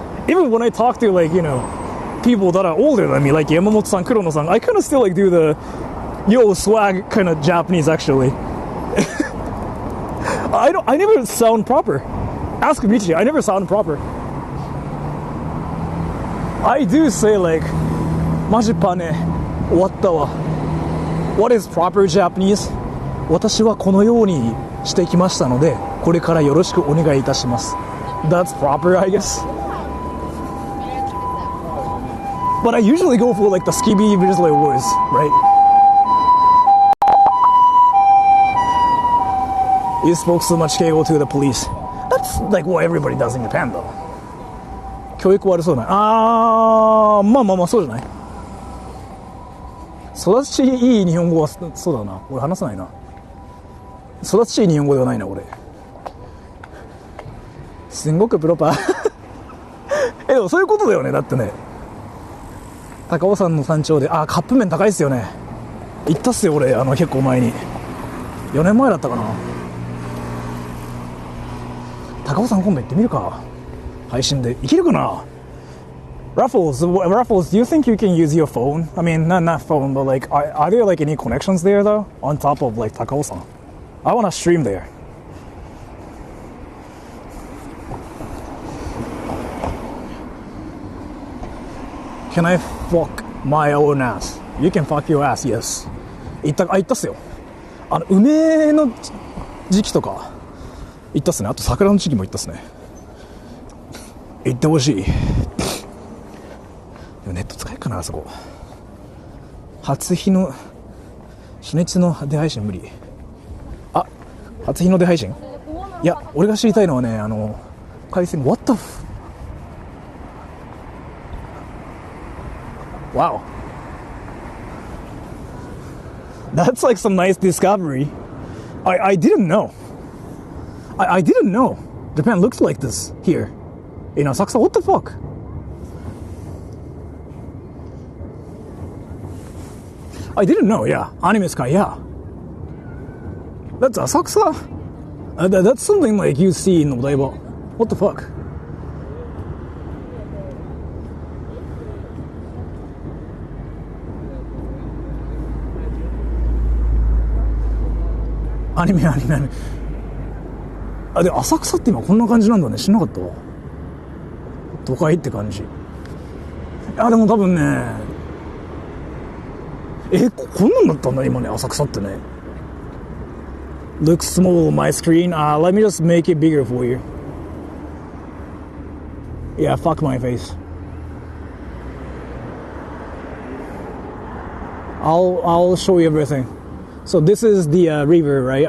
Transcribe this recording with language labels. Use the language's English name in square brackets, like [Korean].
[English] Even when I talk to like, you know, people that are older than me, like Yamamoto-san, Kurono-san, I kind of still like do the yo swag kind of Japanese actually. I never sound proper. Ask Michi, I never sound proper. I do say like, [Japanese] majipa ne, owatta wa. [English] What is proper Japanese? [Japanese] 私はこのようにしてきましたので、これからよろしくお願いいたします。 [English] That's proper, I guess. But I usually go for like the skibidi visual words, right? You spoke so much Keigo to the police. That's like what everybody does in Japan though. [Japanese] 教育悪そうだな。まあそうじゃない。育ちいい日本語はそうだな。俺話さないな。育ちいい日本語ではないな俺。すんごくプロパー。でもそういうことだよね。だってね。高尾山の山頂でカップ麺高いっすよね。行ったっすよ俺結構前に。4年前だったかな。高尾山今度行ってみるか。配信で行けるかな。 [English] Raffles, do you think you can use your phone? I mean, not phone, but like, are there like any connections there though? On top of like Takao-san? I want to stream there. Can I fuck my own ass? You can fuck your ass, yes. [Japanese] 行ったっすよ。梅の時期とか行ったっすね。あと桜の時期も行ったっすね。行ってほしい。でもネット使えるかな、あそこ。初日の初日の出配信無理。あ、初日の出配信。いや、俺が知りたいのはね、回線 [English] What the Wow, that's like some nice discovery. I didn't know. I didn't know Japan looks like this here in Asakusa. What the fuck? I didn't know. Yeah, anime sky. Yeah, that's Asakusa. That's something like you see in Odaiba. What the fuck? Anime. [Japanese] あ、で浅草って今こんな感じなんだね。知んなかったわ。都会って感じ。あ、でも多分ね、こんなんだったんだ今ね、浅草ってね。 [English] Looks small on my screen. Let me just make it bigger for you. Yeah, fuck my face. I'll show you everything. So this is the river, right?